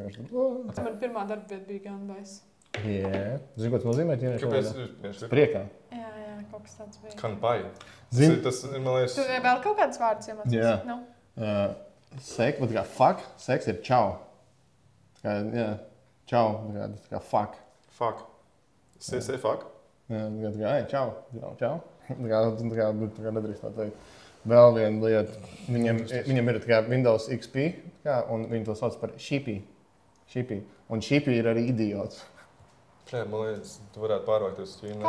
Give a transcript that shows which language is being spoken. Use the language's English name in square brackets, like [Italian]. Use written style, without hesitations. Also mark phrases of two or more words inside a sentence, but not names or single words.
[Latvian] Man pirmā darba vieta bija gan baisa. Jā. Zini, ko tas nozīmē Ķīnā? Kāpēc? Priekā. Jā, kaut kas tāds bija. Kanpai. Tas ir, man liekas... Tu vēl kaut kādas vārdas iemācīs? Jā. Seks, bet kā fuck, seks ir čau. Čau, tas kā fuck. [English] Fuck. Say fuck? [Latvian] Jā, čau. Tā kā nedrīkst tā teikt. Vēl viena lieta. Viņam ir tā kā Windows XP, un viņi to sauc par sheepy. Un sheepy ir arī idiots. Man liekas, tu varētu pārvākties uz Ķīnu.